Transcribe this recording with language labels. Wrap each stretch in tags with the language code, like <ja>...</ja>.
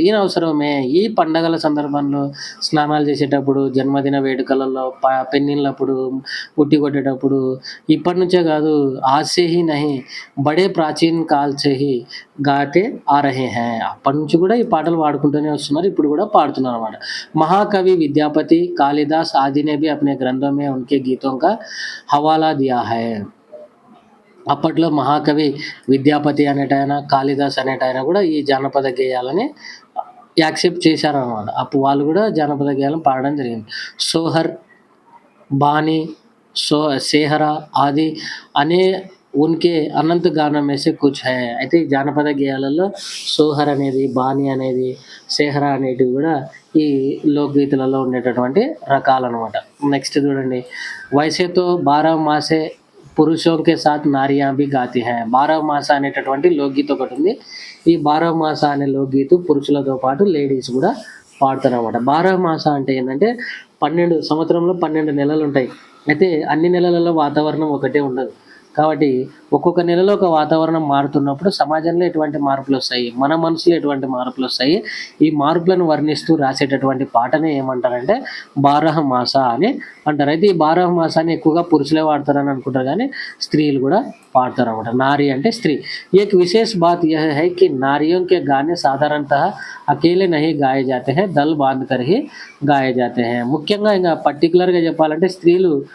<te>ఈయన అవసరమే ఈ పండగల సందర్భంలో స్నానాలు చేసేటప్పుడు, జన్మదిన వేడుకలలో, పెళ్ళిళ్ళప్పుడు, ఉట్టి కొట్టేటప్పుడు ఇప్పటి నుంచే కాదు</te> <hi>ఆజ్ సే హీ నహీ బడే ప్రాచీన్ కాల్ సే హీ గాతే ఆ రహే హై.</hi> <te>అప్పటి నుంచి కూడా ఈ పాటలు పాడుకుంటూనే వస్తున్నారు. ఇప్పుడు కూడా పాడుతున్నారనమాట.</te> <hi>महाकवि विद्यापति कालिदास आदि ने भी अपने ग्रंथों में उनके गीतों का हवाला दिया है.</hi> <te>అప్పట్లో మహాకవి విద్యాపతి అనేటాయన, కాళిదాస్ అనేటాయన కూడా ఈ జానపద గేయాలని యాక్సెప్ట్ చేశారనమాట. అప్పుడు వాళ్ళు కూడా జానపద గేయాలను పాడడం జరిగింది.</te> <hi>సోహర్, బానీ, సేహరా ఆది అనే ఉన్కే అనంత గానం మే సే కుచ్ హై.</hi> <te>అయితే ఈ జానపద గేయాలలో సోహర్ అనేది, బానీ అనేది, సేహరా అనేటివి కూడా ఈ లోక్‌గీతాలలో ఉండేటటువంటి రకాలనమాట. నెక్స్ట్ చూడండి.</te> <hi>వైసే తో 12 మాసే పురుషోं के साथ नारियाँ भी गाती हैं.</hi> <te>12 మాస అనేటటువంటి లోక్‌గీత ఒకటుంది. ఈ 12 మాస అనే లోక్‌గీత పురుషులతో పాటు లేడీస్ కూడా పాడతారనమాట. 12 మాస అంటే ఏందంటే 12 సంవత్సరంలో 12 నెలలుంటాయి. అయితే అన్ని నెలలలో వాతావరణం ఒకటే ఉండదు. కాబట్టి ఒక్కొక్క నెలలో ఒక వాతావరణం మారుతున్నప్పుడు సమాజంలో ఎటువంటి మార్పులొస్తాయి, మన మనసులో ఎటువంటి మార్పులొస్తాయి, ఈ మార్పులను వర్ణిస్తూ రాసేటటువంటి పాటనే ఏమంటారంటే 12 మాస అని అంటారు. అయితే ఈ 12 మాసాన్ని ఎక్కువగా పురుషులే వాడతారని అనుకుంటారు గానీ స్త్రీలు కూడా పాడతారనమాట. నారి అంటే స్త్రీ.</te> <hi>एक विशेष बात यह है कि नारियों के गाने साधारणतः अकेले नहीं गाए जाते हैं, दल बाँध कर ही गाए जाते हैं.</hi> <te>ముఖ్యంగా ఇంగ పర్టిక్యులర్‌గా చెప్పాలంటే స్త్రీలు</te>